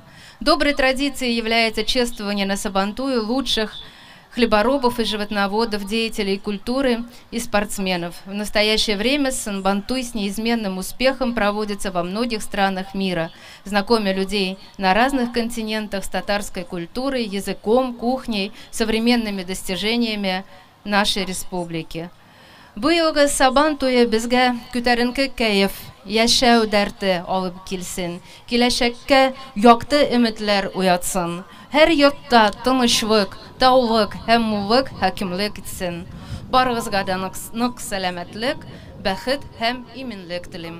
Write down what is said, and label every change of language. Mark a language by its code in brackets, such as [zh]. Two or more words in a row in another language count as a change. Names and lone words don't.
[ru] Доброй традицией является чествование на Сабантуе лучших хлеборобов и животноводов, деятелей культуры и спортсменов. В настоящее время Сабантуй с неизменным успехом проводится во многих странах мира, знакомя людей на разных континентах с татарской культурой, языком, кухней, современными достижениями нашей республики. [tt] Быелгы Сабантуя безгә күтәренке кәеф, яшәү дәрте алып килсен, киләчәккә якты өметләр уятсын. Һәр йортта тынычлык, таулык һәм муллык хакимлек итсен. Барыгызга да нык сәламәтлек, бәхет һәм иминлек телим.